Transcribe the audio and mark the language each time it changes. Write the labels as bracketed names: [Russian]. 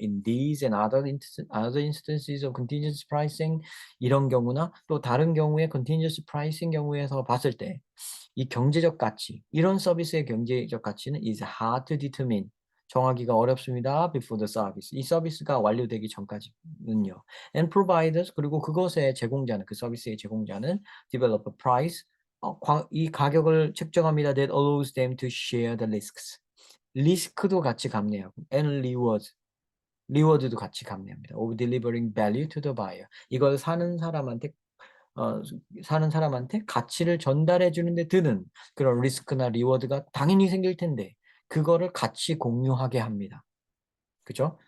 [English] In these and other instances of contingency pricing, [Korean] 이런 경우나 또 다른 경우에 contingency pricing 경우에서 봤을 때 이 경제적 가치, 이런 서비스의 경제적 가치는 [English] is hard to determine. [Korean] 정하기가 어렵습니다. [English] Before the service. [Korean] 이 서비스가 완료되기 전까지는요. [English] And providers, [Korean] 그리고 그것의 제공자는, 그 서비스의 제공자는 [English] develop a price. [Korean] 이 가격을 책정합니다. [English] That allows them to share the risks. [Korean] 리스크도 같이 감내하고, [English] and rewards. [Korean] 리워드도 같이 감내합니다. [English] Of delivering value to the buyer. [Korean] 이걸 어, 사는 사람한테 가치를 전달해 주는데 드는 그런 리스크나 리워드가 당연히 생길 텐데 그거를 같이 공유하게 합니다. 그죠?